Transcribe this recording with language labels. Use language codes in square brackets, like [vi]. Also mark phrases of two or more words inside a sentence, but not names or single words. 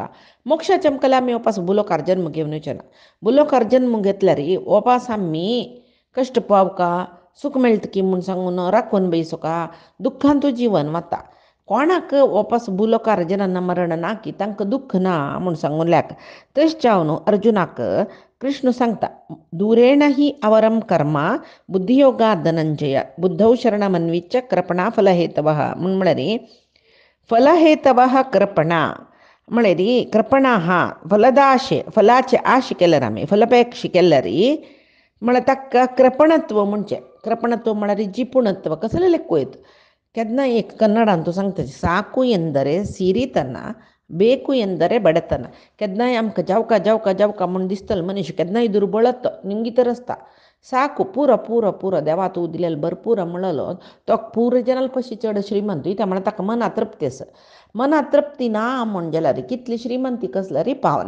[kok] मोक्षाच्या मुखार आमी वापस भुलोकार जन्म घेवन येवचे ना. भुलोकार जन्म घेतल्यार वापस आमी कश्ट पावका सूख मेळटा की म्हूण सांगून राखून बसोका दुख्खांतू जिवन वता. कोणाक वापस भुलोकार जन्म मरण ना की तांकां दुख्ख ना म्हूण सांगून लायक. तशें जावन अर्जुनाक कृष्ण सांगता [sa] दुरेण ही अवरम कर्म बुद्धियोगात् धनंजय बुद्धौ शरणमन्विच्छ कृपणा फलहेतवः [kok] म्हळ्यार [sa] फलहेतवः कृपणा [kok] म्हळ्यार कृपणा फलदाशे फलाचे आशे केल्यार आमी फलापेक्षा केल्यार म्हळ्यार ताका कृपणत्व म्हणचें. कृपणत्व म्हळ्यार जिपुणत्व कसले लेख वयत केन्ना एक कन्नडांतू सांगता [kn] ಸಾಕು ಎಂದರೆ ಸಿರಿತನ ಬೇಕು ಎಂದರೆ ಬಡತನ. [kok] केन्नाय आमकां जावका म्हूण दिसतलो मनीस केन्नाय दुर्बळत निंगी तर आसता. साकू पुरो देवा तूं दिलेलो भरपूर म्हणलो तो पुरो जनाल पशी चड श्रीमंत त्या म्हळ्यार ताका मना तृप्ती आसा. मना तृप्ती ना म्हूण जाल्यार कितली श्रीमंती कसल्यार पावना.